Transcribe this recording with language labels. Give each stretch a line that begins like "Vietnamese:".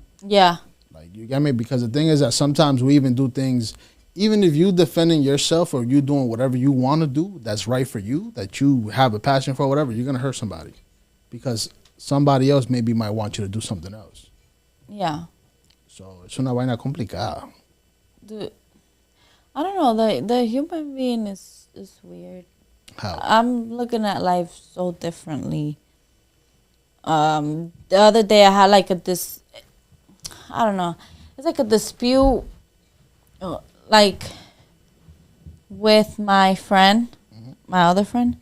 English: Yeah. Like, you get me? Because the thing is that sometimes we even do things, even if you defending yourself or you doing whatever you want to do that's right for you, that you have a passion for, whatever, you're going to hurt somebody. Because somebody else maybe might want you to do something else. Yeah.
Spanish: So, es una vaina complicada.
English: Dude, I don't know. The human being is weird. How? I'm looking at life so differently. The other day I had like I don't know. It's like a dispute, like with my friend, my other friend.